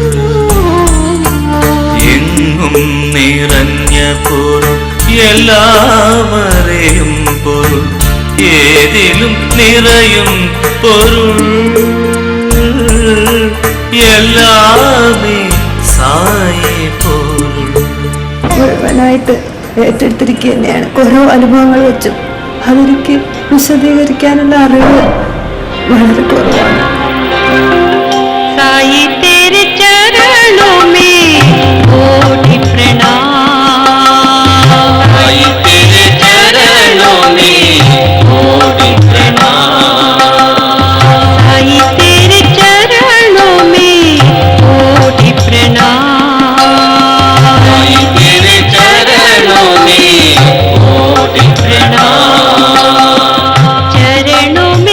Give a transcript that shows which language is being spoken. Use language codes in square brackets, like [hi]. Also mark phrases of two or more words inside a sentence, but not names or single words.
[ml] എങ്ങും നിറഞ്ഞ പൊരുൾ എല്ലാവരെയും പൊരുൾ ഏതിലും നിറയും പൊരുൾ എല്ലാമേ സായേ പൊരുൾ. മുഴുവനായിട്ട് ഏറ്റെടുത്തിരിക്കുക തന്നെയാണ്. ഓരോ അനുഭവങ്ങൾ വെച്ചും അതെനിക്ക് വിശദീകരിക്കാനുള്ള അറിവ് വളരെ കുറവാണ്. [hi] साई तेरे चरणों में कोटि प्रणाम, साई तेरे चरणों में कोटि प्रणाम, साई तेरे चरणों में कोटि प्रणाम, साई तेरे चरणों में कोटि प्रणाम. चरणों में